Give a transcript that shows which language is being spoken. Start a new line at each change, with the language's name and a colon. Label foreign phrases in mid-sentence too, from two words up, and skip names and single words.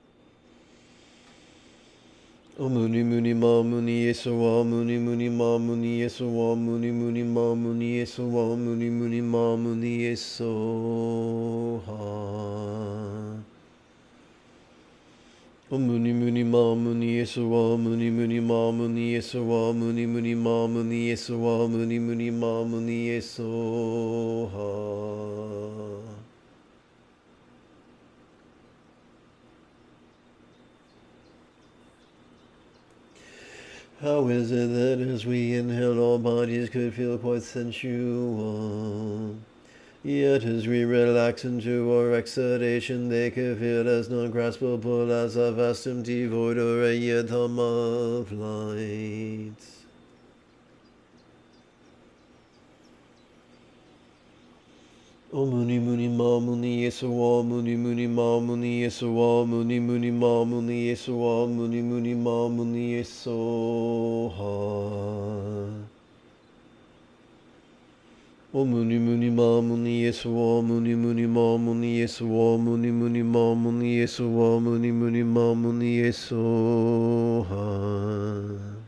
Sanskrit: Muni Muni Ma Muni Yesawa Muni Muni Ma Muni Yesawa Muni Muni Ma Muni Yesawa Muni Muni Ma Muni Yesoha. Muni muni ma muni yesuwa muni muni ma muni yesuwa muni muni ma muni yesuwa muni muni ma muni yesuha.
English: How is it that as we inhale all bodies could feel quite sensual, yet as we relax into our exhalation they could feel as non-graspable as a vast empty void or a yidam of light?
Sanskrit: O muni muni ma muni yesuwa muni muni ma muni yesuwa muni muni ma muni yesuwa muni muni ma muni yesuha. O muni muni ma muni yesuwa muni muni ma muni yesuwa muni muni ma muni yesuwa muni muni ma muni yesuha.